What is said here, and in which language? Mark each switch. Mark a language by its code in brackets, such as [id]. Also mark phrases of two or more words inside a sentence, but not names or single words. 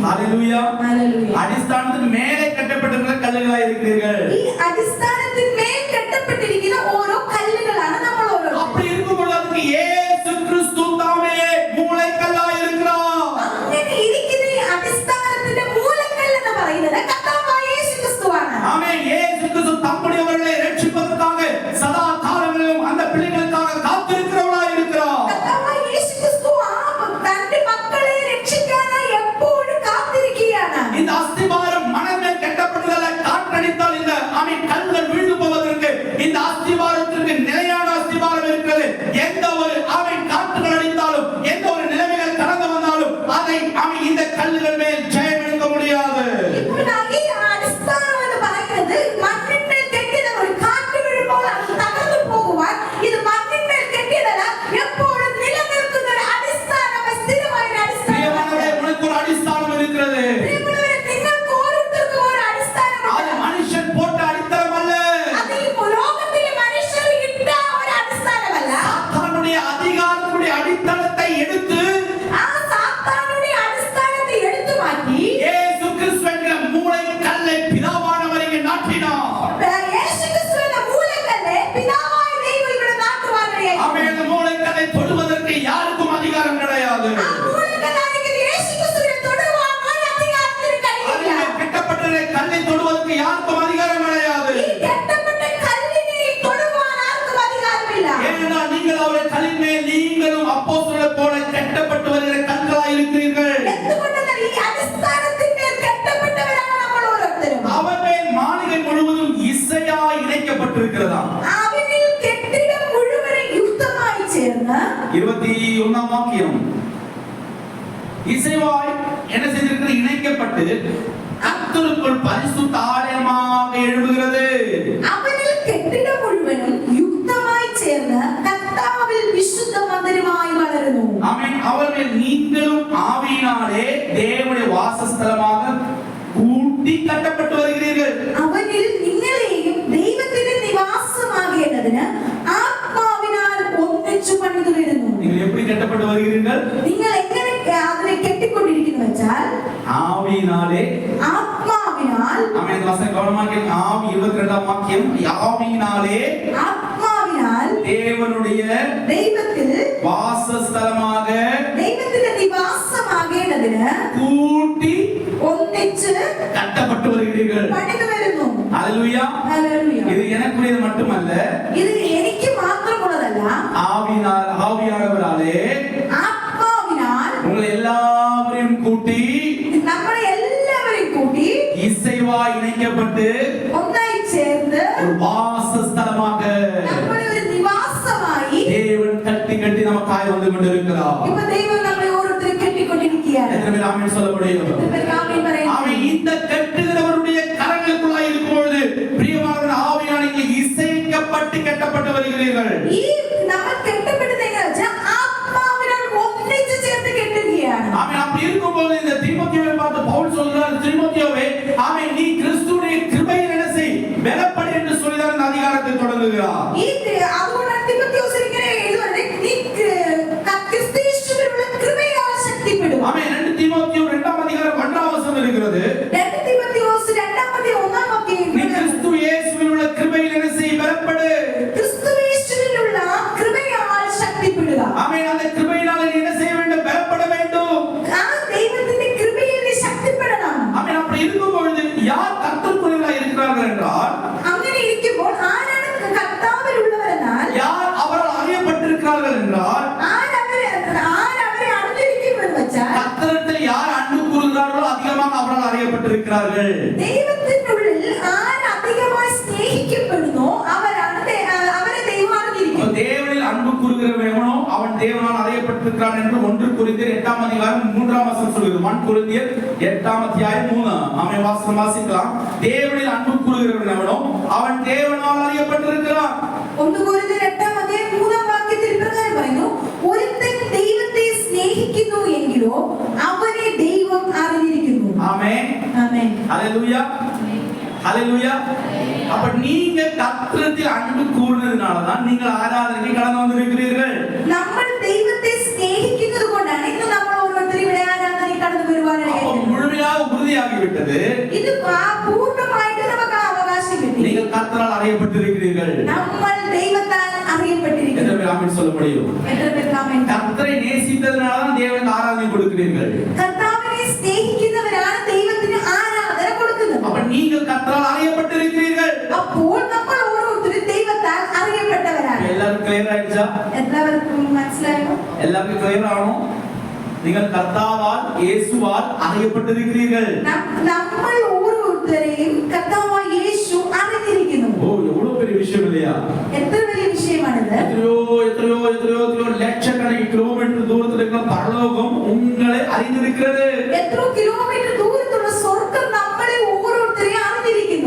[ta] ஹalleluya. [ml] ഹല്ലേലൂയ. [ta] அடிஸ்தானத்துக்கு மேலே கட்டப்பட்டிருக்கிற கல்லுகளாய் இருக்கிறீர்கள். [ml] ഈ അടിസ്ഥാനത്തിന്മേൽ കെട്ടപ്പെട്ടിരിക്കുന്ന ഓരോ കല്ലുകളാണ് നമ്മൾ ഓരോരുത്തരും. [ta] அப்படி இருக்கும்போது அதுக்கு இயேசு கிறிஸ்து தாமே மூளைக்கல்லாய் இருக்கிறார். [ml] അങ്ങനെ ഇരിക്കുന്ന ഈ അടിസ്ഥാനത്തിന്റെ മൂലക്കല്ല് എന്ന് പറയുന്നത് കർത്താവായ യേശു ക്രിസ്തുവാണ്. [ta] ஆமென். இயேசு கிறிஸ்து தம்முடையவர்களை ரட்சிப்பதற்காக சதா காலங்களிலும் அந்த பிள்ளைகளுக்காக காத்திருக்கிறவராய் இருக்கிறார். [ml] കർത്താവായ യേശു ക്രിസ്തു തന്റെ മക്കളെ രക്ഷിക്കാനായി എപ്പോഴും കാത്തിരിക്കുകയാണ്. [ta] இந்த அஸ்திபாரம் மணமேல் கட்டப்பட்டதல்ல. காற்றடித்தால் இந்த ஆமென் கல்லுகள் விழுந்து போவதற்கு இந்த அஸ்திபாரத்திற்கு நிலையான அஸ்திபாரம் இருக்கிறது. எந்த ஒரு ஆமென் காற்றுகள் அடித்தாலும், எந்த ஒரு நிலைமைகள் கடந்து வந்தாலும் அதை ஆமென் இந்த கல்லுகள் மேல் ஜெயம் எடுக்க முடியாது. [ml] ഇപ്പോൾ ഈ അടിസ്ഥാനം എന്ന് പറയുന്നത് മണ്ണിന്മേൽ കെട്ടിയത് ഒരു കാറ്റ് വീഴുമ്പോൾ അത് തകർന്നു പോകുവാൻ ഇത് മണ്ണിന്മേൽ കെട്ടിയതല്ല, എപ്പോഴും നിലനിൽക്കുന്ന ഒരു അടിസ്ഥാനം, സ്ഥിരമായ ഒരു അടിസ്ഥാനം. [ta] பிரியமானவர்களே, உனக்கு ஒரு அடிஸ்தானம் இருக்கிறது. [ml] പ്രിയമുള്ളവരെ, നിങ്ങൾക്ക് ഓരോരുത്തർക്കും ഒരു അടിസ്ഥാനമുണ്ട്. [ta] அது மனுஷன் போட்ட அடித்தளம் அல்ல. [ml] അത് ഈ ലോകത്തിലെ മനുഷ്യർ ഇട്ട ഒരു അടിസ്ഥാനമല്ല. [ta] சாத்தானுடைய அதிகாரத்துடைய அடித்தளத்தை எடுத்து [ml] ആ സാത്താനുடைய അടിസ്ഥാനത്തെ എടുത്തു മാറ്റി [ta] இயேசு கிறிஸ்து என்கிற மூளைக்கல்லை பிதாவானவர் இங்கே நாட்டினார். [ml] യേശു ക്രിസ്തു എന്ന മൂലക്കല്ല് പിതാവായ ദൈവം ഇവിടെ നാട്ടുവാനിടയായി. [ta] ஆமென். அந்த மூளைக்கல்லை தொடுவதற்கு யாருக்கும் அதிகாரம் கிடையாது. [ml] ആ മൂലക്കല്ലായിരിക്കുന്ന യേശു ക്രിസ്തുവിനെ തൊടുവാൻ ഒരു അധികാരത്തിന് കഴിയില്ല. [ta] அதிலே கட்டப்பட்ட கல்லை தொடுவதற்கு யாருக்கும் அதிகாரம் கிடையாது. [ml] ഈ കെട്ടപ്പെട്ട കല്ലിനെ തൊടുവാൻ ആർക്കും അധികാരമില്ല. [ta] ஏனென்றால் நீங்கள் அவருடைய கல்லின் மேல் நீங்களும் அப்போஸ்தலரைப் போல கட்டப்பட்டு வருகிற கற்களாய் இருக்கிறீர்கள். [ml] എന്തുകൊണ്ടെന്നാൽ ഈ അടിസ്ഥാനത്തിന്മേൽ കെട്ടപ്പെട്ടവരാണ് നമ്മൾ ഓരോരുത്തരും. [ta] அவர் மேல் மாளிகை முழுவதும் இசையாய் இணைக்கப்பட்டிருக்கிறதாம். [ml] അവനിൽ കെട്ടിടം മുഴുവനും യുക്തമായി ചേർന്ന് [ta] 21ஆம் வாக்கியம். இசைவாய் என்ன செய்திருக்கிறது? இணைக்கப்பட்டு கர்த்தருக்குள் பரிசுத்த ஆலயமாக எழும்புகிறது. [ml] അവനിൽ കെട്ടിടം മുഴുവനും യുക്തമായി ചേർന്ന് കർത്താവിൽ വിശുദ്ധ മന്ദിരമായി വളരുന്നു. [ta] ஆமென். அவர் மேல் நீங்களும் ஆவியினாலே தேவனுடைய வாசஸ்தலமாக கூட்டி கட்டப்பட்டு வருகிறீர்கள். [ml] അവനിൽ നിങ്ങളെയും ദൈവത്തിന്റെ നിവാസമാകേണ്ടതിന് ആത്മാവിനാൽ ഒന്നിച്ചു പണിതു വരുന്നു. [ta] நீங்கள் எப்படி கட்டப்பட்டு வருகிறீர்கள்? [ml] നിങ്ങൾ എങ്ങനെ അതിനെ കെട്ടിക്കൊണ്ടിരിക്കുന്നു വെച്ചാൽ [ta] ஆவியினாலே. [ml] ആത്മാവിനാൽ. [ta] ஆமென். இந்த வசனம் கவனமாக கேளுங்க. ஆவி 22ஆம் வாக்கியம். ஆவியினாலே [ml] ആത്മാവിനാൽ [ta] தேவனுடைய [ml] ദൈവത്തിൽ [ta] வாசஸ்தலமாக [ml] ദൈവത്തിന്റെ നിവാസമാകേണ്ടതിന് [ta] கூட்டி [ml] ഒന്നിച്ച് [ta] கட்டப்பட்டு வருகிறீர்கள். [ml] പണിതു വരുന്നു. [ta] ஹalleluya. [ml] ഹല്ലേലൂയ. [ta] இது எனக்குரியது மட்டுமல்ல, [ml] ഇത് എനിക്ക് മാത്രമുള്ളതല്ല, [ta] ஆவியானவராலே [ml] ആത്മാവിനാൽ [ta] உங்களை எல்லாவரையும் கூட்டி [ml] നമ്മളെ എല്ലാവരെയും കൂട്ടി [ta] இசைவாய் இணைக்கப்பட்டு [ml] ഒന്നായി ചേർന്ന് [ta] ஒரு வாசஸ்தலமாக [ml] നമ്മളെ ഒരു നിവാസമായി [ta] தேவன் கட்டி கட்டி நமக்காய் வந்து கொண்டிருக்கிறார். [ml] ഇപ്പൊ ദൈവം നമ്മളെ ഓരോരുത്തരും കെട്ടിക്കൊണ്ടിരിക്കുകയാണ്. [ta] எத்தனை பேர் ஆமென் சொல்ல முடியும்? [ml] ഇവർക്ക് ആമേൻ പറയാം. [ta] ஆமென். இந்த கட்டுகிறவருடைய கரங்களுக்குள்ளாய் இருக்கும்பொழுது பிரியமானவர் ஆவியானவருக்கு இசைக்கப்பட்டு கட்டப்பட்டு வருகிறீர்கள். [ml] ഈ നമ്മൾ കെട്ടപ്പെടുന്നത് എങ്ങനെ വെച്ചാൽ ആത്മാവിനാൽ ഒന്നിച്ച് ചേർത്ത് കെട്ടുകയാണ്. [ta] ஆமென். அப்படி இருக்கும்போது இந்த தீமோத்தேயுவை பார்த்து பவுல் சொல்றார், தீமோத்தேயுவே, ஆமென், நீ கிறிஸ்துவின் கிருபையில் என்ன செய்? பலப்படு என்று சொல்லிதான் இந்த அதிகாரத்தை தொடங்குகிறார். [ml] ഈ അതുകൊണ്ടാണ് തിമോത്തിയോസിന് ഇങ്ങനെ എഴുതുന്നത്, നീ ക്രിസ്തുയേശുവിലുള്ള കൃപയാൽ ശക്തിപ്പെടും. [ta] ஆமென். 2 தீமோத்தேயு 2ஆம் அதிகாரம் 1ஆம் வசனம் இருக்கிறது. [ml] 2 തിമോത്തിയോസ് 2-ാം അധ്യായം 1-ാം വാക്യം. [ta] நீ கிறிஸ்து இயேசுவில் உள்ள கிருபையில் என்ன செய்? பலப்படு. [ml] ക്രിസ്തുയേശുവിലുള്ള കൃപയാൽ ശക്തിപ്പെടുക. [ta] ஆமென். அந்த கிருபையினால் நீ என்ன செய்ய வேண்டும்? பலப்பட வேண்டும். [ml] ആ ദൈവത്തിന്റെ കൃപയിൽ നീ ശക്തിപ്പെടണം. [ta] ஆமென். அப்படி இருக்கும்பொழுது யார் கர்த்தருக்குள்ளவர்களாய் இருக்கிறார்கள் என்றால், [ml] അങ്ങനെ ഇരിക്കുമ്പോൾ ആരാണ് കർത്താവിലുള്ളവരെന്നാൽ, [ta] யார் அவரால் அறியப்பட்டிருக்கிறார்கள் என்றால், [ml] ആരവരെ അറിഞ്ഞിരിക്കുന്നു [ta] இருக்கிறார்கள். [ml] ദൈവത്തിനുള്ളിൽ ആര് അധികമായി സ്നേഹിക്കപ്പെടുന്നോ അവരെ ദൈവം അറിഞ്ഞിരിക്കുന്നു. [ta] தேவனில் அன்பு கூறுகிறவனோ அவன் தேவனால் அறியப்பட்டிருக்கிறான் என்று 1 கொரிந்தியர் 8ஆம் அதிகாரம் 3ஆம் வசனம் சொல்கிறது. 1 கொரிந்தியர் 8ஆம் அத்தியாயம் 3 ஆமென் வாசிக்கலாம். தேவனில் அன்பு கூறுகிறவனோ அவன் தேவனால் அறியப்பட்டிருக்கிறான். [ml] 1 കൊരിന്ത്യർ 8ആം അധ്യായം 3ആം വാക്യത്തിൽ ഇപ്രകാരം പറയുന്നു, ഒരുത്തൻ ദൈവത്തെ സ്നേഹിക്കുന്നു എങ്കിലോ അവനെ ദൈവം അറിഞ്ഞിരിക്കുന്നു. [ta] ஆமென் [ml] ആമേൻ. [ta] ஹalleluya ஹalleluya. அப்ப நீங்க கர்த்தரில் அன்பு கூர்ந்ததனால தான் நீங்கள் ஆராதனைக்கு கடந்து வந்திருக்கிறீர்கள். [ml] നമ്മൾ ദൈവത്തെ സ്നേഹിക്കുന്നത് കൊണ്ടാണ് ഇന്ന് നമ്മൾ ഓരോരുത്തരും ഇവിടെ ആരാധനയ്ക്ക് കടന്നു വരുവാനായിട്ട്. [ta] முழுமையாக உறுதியாகிவிட்டது. [ml] ഇത് പൂർണ്ണമായിട്ട് നമുക്ക് അവകാശം കിട്ടി. [ta] நீங்கள் கர்த்தரால் அறியப்பட்டிருக்கிறீர்கள். [ml] നമ്മൾ ദൈവത്താൽ അറിയപ്പെട്ടിരിക്കുന്നു. [ta] எத்தனை பேர் ஆமென் சொல்ல முடியும்? [ml] എത്ര പേർക്ക് ആമേൻ? [ta] கர்த்தரை நேசித்ததனால தான் தேவனுக்கு ஆராதனை கொடுக்கிறீர்கள். [ml] കർത്താവിനെ സ്നേഹിക്കുന്നവരാണ് ദൈവത്തിന് ആരാധന കൊടുക്കുന്നത്. [ta] அப்ப நீங்கள் கர்த்தரால் அறியப்பட்டிருக்கிறீர்கள். [ml] അപ്പോൾ നമ്മൾ ഓരോരുത്തരും ദൈവത്താൽ അറിയപ്പെട്ടവരാണ്. [ta] எல்லாரும் கிளியர் ஆயிடுச்சா? [ml] എല്ലാവർക്കും മനസ്സിലായോ? [ta] எல்லாருக்கும் கிளியர் ஆகணும். நீங்கள் கர்த்தாவால் இயேசுவால் அறியப்பட்டிருக்கிறீர்கள். [ml] നമ്മൾ ഓരോരുത്തരെയും കർത്താവായ യേശു അറിഞ്ഞിരിക്കുന്നു. [ta] ஓ எவ்வளவு பெரிய விஷயம் இல்லையா? [ml] എത്ര വലിയ വിഷയമാണിത്. [ta] எத்தனையோ லட்சக்கணக்கில் கிலோமீட்டர் தூரத்தில் இருக்கிற பரலோகம் உங்களை அறிந்திருக்கிறது. [ml] എത്ര കിലോമീറ്റർ ദൂരത്തുള്ള സ്വർഗ്ഗം നമ്മളെ ഓരോരുത്തരെയും അറിഞ്ഞിരിക്കുന്നു.